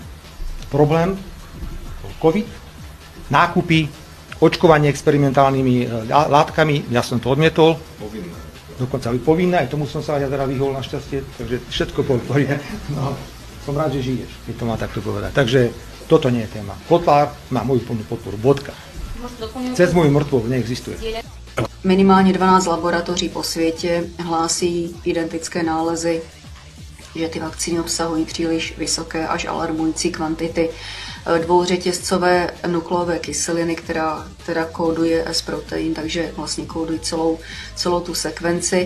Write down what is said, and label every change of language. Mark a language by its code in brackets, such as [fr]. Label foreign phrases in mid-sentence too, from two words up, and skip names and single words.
[sk] Problém COVID, nákupy, očkovanie experimentálnymi látkami, ja som to odmietol. Povinné. Dokonca aj povinné, aj tomu som sa ja teda vyhol našťastie, takže všetko poviem. No, som rád, že žiješ, keď to má takto povedať. Takže toto nie je téma. Kotlár má moju plnú podporu. Bodka. Cez moju mrtvou neexistuje. [cs] Minimálně 12 laboratoří po světě hlásí identické nálezy, že ty vakcíny obsahují příliš vysoké až alarmující kvantity dvouřetězcové nukleové kyseliny, která teda kóduje S-protein, takže vlastně kódují celou tu sekvenci.